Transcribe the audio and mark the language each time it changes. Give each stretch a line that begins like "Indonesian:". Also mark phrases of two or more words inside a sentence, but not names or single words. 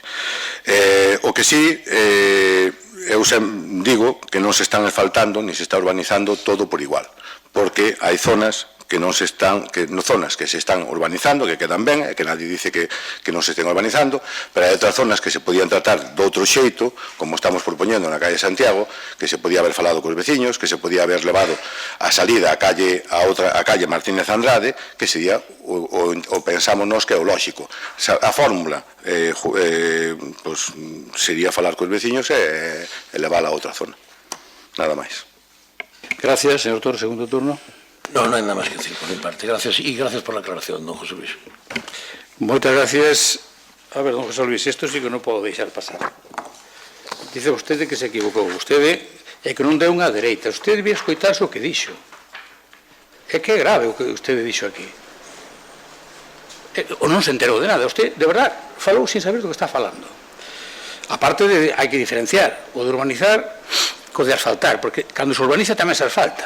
Galician: O que sí, eu digo que non se están asfaltando ni se está urbanizando todo por igual, porque hai zonas que non se están, zonas que se están urbanizando, que quedan ben, e que
Spanish: nadie dice
Galician: que non se estén urbanizando, pero hai outras zonas que se podían tratar de outro xeito, como estamos propoñendo na calle Santiago, que se podía haber falado cos veciños, que se podía haber levado a salida a calle Martínez Andrade, que sería o pensamos nós que é o lóxico. A fórmula sería falar cos veciños e levála a outra zona. Nada máis.
Spanish: Gracias, señor Torres. Segundo turno. No hay nada más que decir por mi parte. Gracias y gracias por la aclaración, don José Luis. Muchas gracias. A ver, don José Luis, esto sí que
Galician: non podo deixar pasar. Dice vostede que se equivocou. Vostede é que non deu unha dereita. Vostede debía escoitarse o que dixo. É que é grave o que vostede dixo aquí. O non se enterou de nada. Vostede, de verdad, falou sin saber do que está falando. Aparte de, hai que diferenciar o de urbanizar co de asfaltar, porque cando se urbaniza tamén se asfalta.